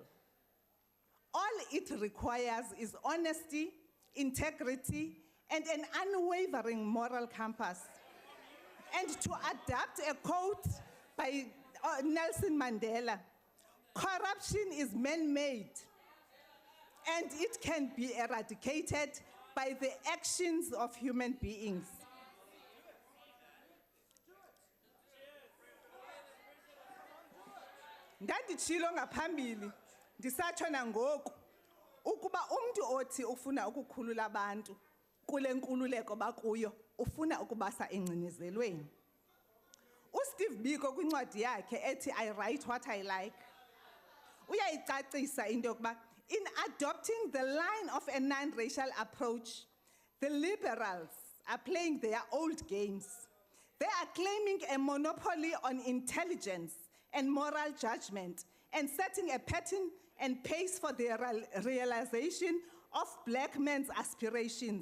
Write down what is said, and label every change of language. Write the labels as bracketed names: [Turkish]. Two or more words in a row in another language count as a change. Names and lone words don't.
[English] All it requires is honesty, integrity, and an unwavering moral compass. And to adapt a quote by Nelson Mandela, corruption is man-made, and it can be eradicated by the actions of human beings. [Xhosa] Ndanditshilo ngaphambili ndisatsho nangoku ukuba umntu othi ufuna ukukhulula abantu kule nkululeko bakuyo ufuna ukubasa engcinizelweni. uSteve Biko kwincwadi yakhe ethi I write what I like uyayicacisa into yokuba [English] in adopting the line of a non-racial approach, the liberals are playing their old games. They are claiming a monopoly on intelligence and moral judgment and setting a pattern and pace for the realization of black men's aspirations.